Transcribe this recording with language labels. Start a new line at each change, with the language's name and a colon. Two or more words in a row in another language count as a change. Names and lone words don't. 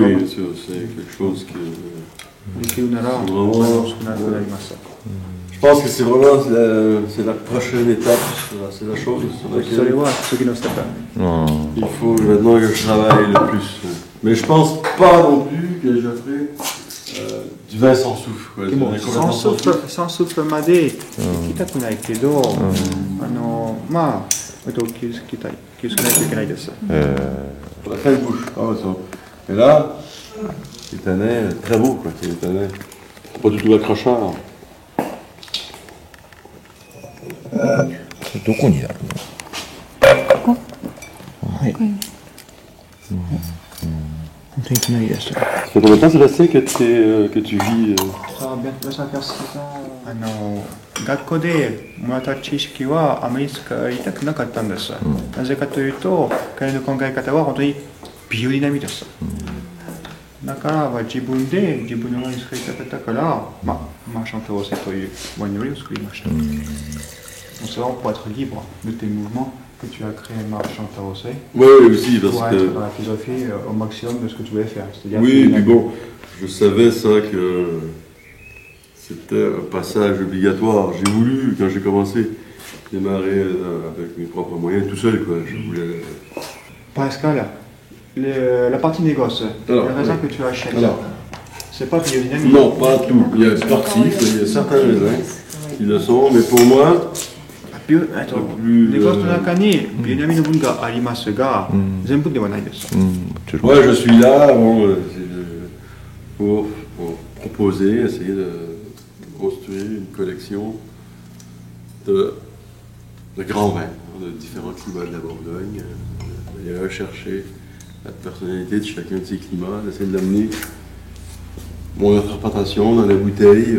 French: Oui, bien sûr, c'est quelque chose que... Je pense que c'est vraiment c'est la prochaine étape, c'est la chose sur laquelle il faut maintenant que je travaille le plus. Mais je pense pas non plus que je ferai du vin sans soufre. Quoi. Sans soufre
Japanese: まで行きたくないけど、まあ、気をつけないといけないです。
French: Pour la fin de bouche. Et là, c'est un nez très beau, quoi. C'est un nez pas du tout accrocheur.
Japanese: どこになるの？はい。本当にいきなりでした。
French: Ça fait combien de temps, Sébastien, que tu vis Ça va faire 6 ans。
Japanese: 学校でもらった知識はあまり使いたくなかったんです。なぜかというと、彼の考え方は本当にビオディナミです。だから自分で自分のワイン作りたかったから、マーシャントローセというワイナリーを作りました。
French: C'est vraiment pour être libre de tes mouvements que tu as créé Marchand Tarossé. Oui, aussi, parce pour que... être dans la philosophie au maximum de ce que tu voulais faire. Oui, mais bon, je savais ça que c'était un passage obligatoire. J'ai voulu, quand j'ai commencé, démarrer avec mes propres moyens, tout seul, quoi. Je voulais... Pascal, la partie négoce, les raisins que tu achètes, c'est pas biodynamique. Non, pas tout. Il y a il y a certains raisins qui le sont, mais pour moi...
Japanese: ネゴスの中にビオディナミの分がありますが、全部ではないです。
French: Moi, je suis là pour proposer, essayer de construire une collection de grands vins, de différents climats de la Bourgogne, d'aller chercher la personnalité de chacun de ces climats, d'essayer d'amener mon interprétation dans la bouteille.